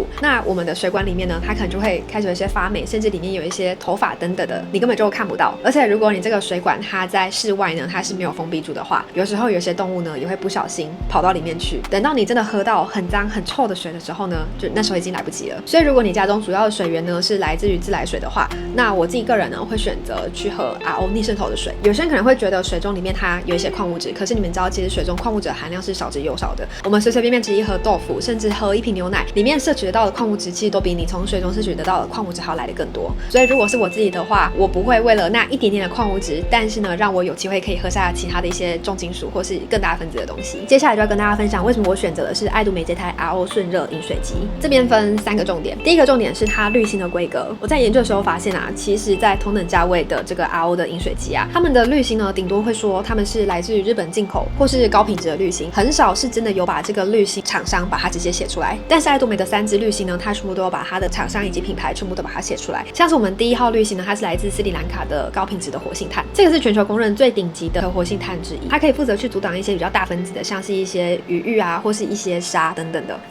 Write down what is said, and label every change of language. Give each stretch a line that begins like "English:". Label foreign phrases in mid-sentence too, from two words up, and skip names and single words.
Chinese: 那我們的水管裡面呢，它可能就會開始有一些發霉，甚至裡面有一些頭髮等等的，你根本就看不到。而且如果你這個水管它在室外呢，它是沒有封閉住的話，有時候有些動物呢也會不小心跑到裡面去。等到你真的喝到很髒很臭的水的時候呢，就那時候已經來不及了。所以如果你家中主要的水源呢是來自於自來水的話，那我自己個人呢會選擇去喝 RO 逆滲透的水。有些人可能會覺得水中裡面它有一些礦物質，可是你們知道其實水中礦物質的含量是少之又少的。我們隨隨便便吃一盒豆腐，甚至喝一瓶牛奶，裡面攝取得到的礦物質其實都比你從水中攝取得到的礦物質還要來得更多。所以如果是我自己的話，我不會為了那一點點的礦物質，但是呢讓我有機會可以喝下其他的一些重金屬或是更大分子的東西。接下來就要跟大家分享為什麼我選擇的是愛杜美這台 RO 瞬熱飲水機。這邊分3個重點。第一個重點是它濾芯的規格。我在研究的時候發現啊，其實在同等價位的這個 RO 的飲水機啊，他們的濾芯呢頂多會說他們是來自於日本進口或是高品質的濾芯，很少是真的有把這個濾芯廠商把它直接寫出來。但是愛杜美的3支濾芯呢，它全部都有把它的廠商以及品牌全部都把它寫出來。像是我們第1號濾芯呢，它是來自斯里蘭卡的高品質的活性炭，這個是全球公認最頂級的活性炭之一，它可以負責去阻擋一些比較大分子的，像是一些餘氯啊或是一些沙等等的。